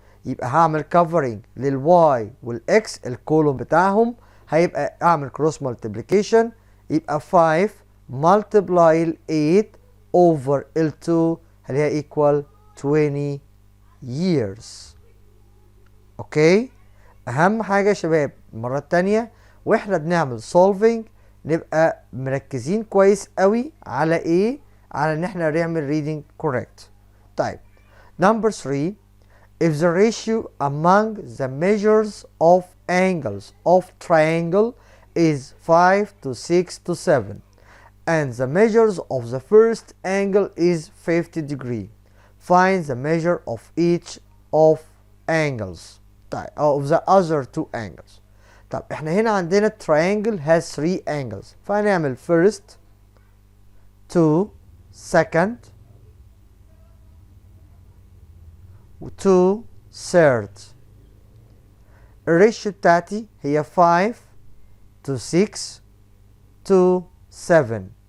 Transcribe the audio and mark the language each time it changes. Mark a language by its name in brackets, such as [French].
[Arabic] يبقى هعمل covering للواي والاكس الكولوم بتاعهم، هيبقى اعمل cross multiplication، يبقى [English] 5 multiply 8 over 2 [Arabic] اللي هي [English] equal 20 years. [Arabic] اوكي، اهم حاجه يا شباب المره التانيه واحنا بنعمل solving نبقى مركزين كويس قوي على ايه، على ان احنا نعمل reading correct. [English] طيب number 3, if the ratio among the measures of angles of triangle is 5 to 6 to 7 and the measures of the first angle is 50 degree, find the measure of each of angles. طيب of the other two angles. [Arabic] طب احنا هنا عندنا [English] triangle has 3 angles، [Arabic] فهنعمل first 2 second و 2 third. الريشيو بتاعتي هي 5 to 6 to 7.